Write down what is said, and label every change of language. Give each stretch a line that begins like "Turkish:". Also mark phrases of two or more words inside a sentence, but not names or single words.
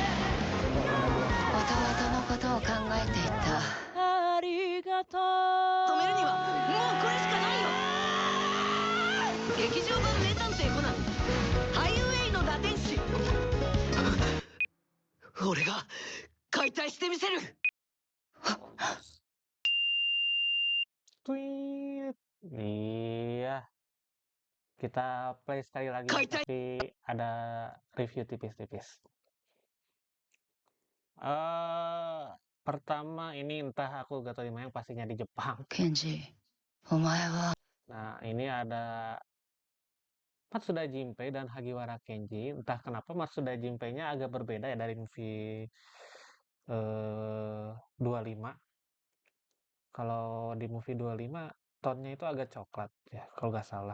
Japanese: 弟のことを考えていた。ありがとう。止めるにはもうこれしかないよ。劇場版名探偵コナンハイウェイの打天使。俺が解体してみせる。 Tweet.
Indonesian: Iya. Kita play sekali lagi,
Japanese: Kaitai.
Indonesian: tapi ada review tipis-tipis. Pertama ini entah aku gak tahu di mana, yang pastinya di Jepang.
Japanese: ケンジ、お前は。
Indonesian: Nah, ini ada Matsuda Jinpei dan Hagiwara Kenji. Entah kenapa Matsuda Jinpei-nya agak berbeda ya dari movie 25. Kalau di movie 25 tone-nya itu agak coklat ya kalau nggak salah.